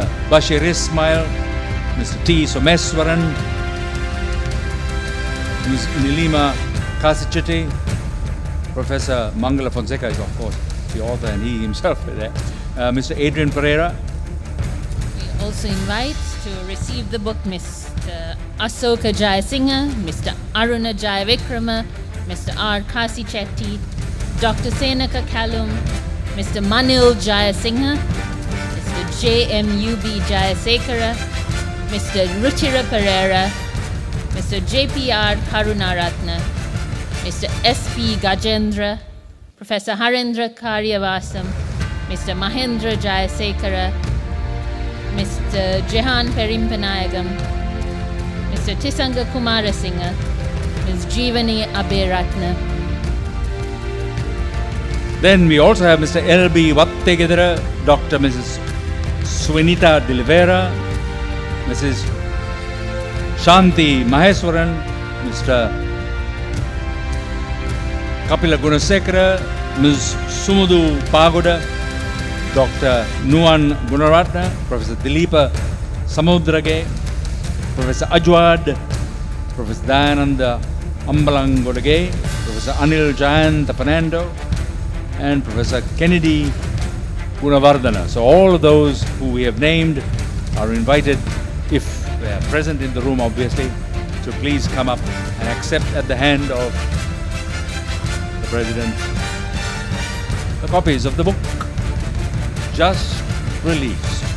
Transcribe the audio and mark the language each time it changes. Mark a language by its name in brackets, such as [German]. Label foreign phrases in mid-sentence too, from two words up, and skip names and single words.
[English] Bashir Ismail, Mr. T. Someswaran, Ms. Nilima Kasicheti, Professor Mangala Fonseca is of course the author, and he himself is there, Mr. Adrian Pereira. We also invite to receive the book Mr. Asoka Jayasinghe, Mr. Aruna Jayavikrama, Mr. R. Kasi Chetty, Dr. Senaka Kalum, Mr. Manil Jayasinghe, Mr. J.M.U.B. Jayasekara, Mr. Ruchira Pereira, Mr. J.P.R. Karunaratna, Mr. S.P. Gajendra, Professor Harendra Karyavasam, Mr. Mahendra Jayasekara, Mr. Jehan Perimpanayagam, Mr. Tisanga Kumarasinghe, Ms. Jeevani Aberatna. Then we also have Mr. L.B. Vattegedera, Dr. Mrs. Swenita Dilivera, Mrs. Shanti Maheswaran, Mr. Kapila Gunasekara, Ms. Sumudu Pagoda, Dr. Nuan Gunaratna, Professor Dileepa Samudrage, Professor Ajwad, Professor Dayananda Ambalangodage, Professor Anil Jayanta Fernando, and Professor Kennedy Gunavardhana. So all of those who we have named are invited, if they are present in the room obviously, to please come up and accept at the hand of the President the copies of the book just released.